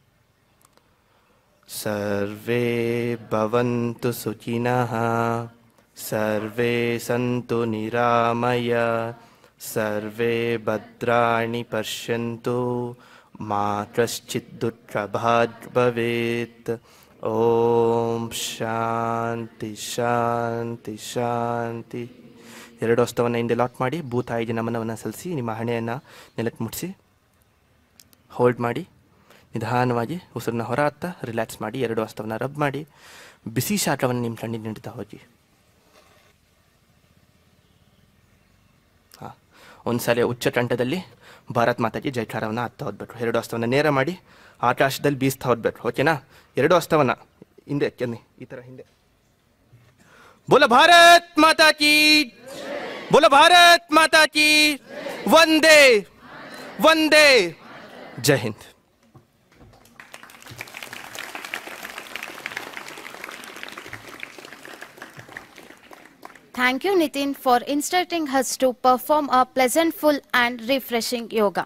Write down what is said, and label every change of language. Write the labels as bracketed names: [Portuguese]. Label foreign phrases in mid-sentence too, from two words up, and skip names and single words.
[Sanskrit] ಸರ್ವೇ ಭವಂತು ಸುಖಿನಃ, ಸರ್ವೇ ಸಂತು ನಿರಾಮಯ, ಸರ್ವೇ ಭದ್ರಾಣಿ ಪಶ್ಯಂತು, ಮಾ ಕಶ್ಚಿತ್ ದುಃಖಭಾಗ್ ಭವೇತ್. ಓಂ ಶಾಂತಿ ಶಾಂತಿ ಶಾಂತಿ. [Kannada] ಎರಡು ಹಸ್ತವನ್ನು ಹಿಂದೆ ಲಾಕ್ ಮಾಡಿ ಭೂತಾಯಿಗೆ ನಮನವನ್ನು ಸಲ್ಲಿಸಿ ನಿಮ್ಮ ಹಣೆಯನ್ನು ನೆಲಕ್ಕೆ ಮುಟ್ಟಿಸಿ ಹೋಲ್ಡ್ ಮಾಡಿ ನಿಧಾನವಾಗಿ ಉಸಿರನ್ನ ಹೊರ ಹಾಕ್ತಾ ರಿಲ್ಯಾಕ್ಸ್ ಮಾಡಿ. ಎರಡು ಹಸ್ತವನ್ನು ರಬ್ ಮಾಡಿ ಬಿಸಿ ಶಾಖವನ್ನು ನಿಮ್ಮ ಕಣ್ಣಿಗೆ ನೀಡ್ತಾ ಹೋಗಿ. ಹಾಂ, ಒಂದು ಸಲ ಉಚ್ಚ ಕಂಠದಲ್ಲಿ ಭಾರತ್ ಮಾತಾಜಿ ಜೈಕಾರವನ್ನು ಹಾಕ್ತಾ ಹೋಗ್ಬೇಕು. ಎರಡು ಹಸ್ತವನ್ನು ನೇರ ಮಾಡಿ ಆಕಾಶದಲ್ಲಿ ಬೀಸ್ತಾ ಹೋಗ್ಬೇಕು. ಓಕೆನಾ? ಎರಡು ಹಸ್ತವನ್ನು ಹಿಂದೆ ಕೆನ್ನಿ ಈ ಥರ ಹಿಂದೆ. [Hindi] बोलो भारत माता की, बोलो भारत माता की, वंदे वंदे, जय हिंद. [English] Thank you, Nitin, for instructing us to perform a pleasantful and refreshing yoga.